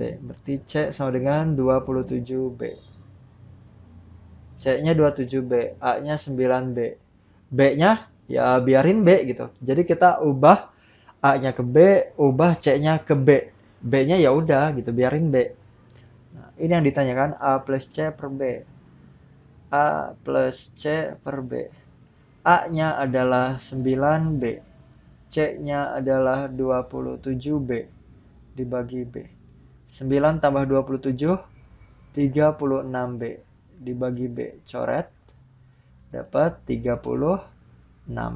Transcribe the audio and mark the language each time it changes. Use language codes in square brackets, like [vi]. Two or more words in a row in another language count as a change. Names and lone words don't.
[id] Berarti C sama dengan 27B. C-nya 27B, A-nya 9B. B-nya ya biarin B gitu. Jadi kita ubah A-nya ke B, ubah C-nya ke B. B-nya ya udah gitu, biarin B. Nah, ini yang ditanyakan A plus C per B. A plus C per B. A-nya adalah 9B. C-nya adalah 27B dibagi B. 9 tambah 27, 36B. Dibagi B. Coret. Dapat 36.